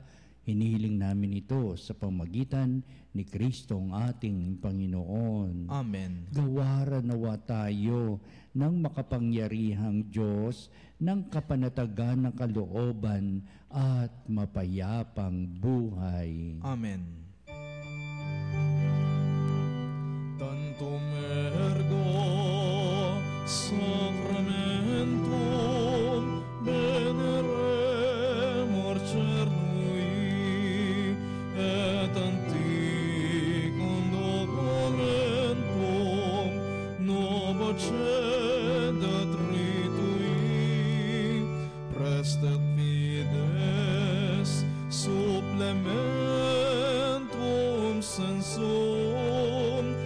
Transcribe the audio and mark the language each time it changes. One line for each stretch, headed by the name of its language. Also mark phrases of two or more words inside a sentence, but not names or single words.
Filipino: Hinihiling namin ito sa pamamagitan ni Kristong ating Panginoon. Amen. Gawaran nawa tayo ng makapangyarihang Diyos, ng kapanatagan ng kalooban at mapayapang buhay. Amen.
Latin: Tantum ergo sacramentum veneremur cernui et anticum documentum novocedet ritui prestet fides supplementum sensum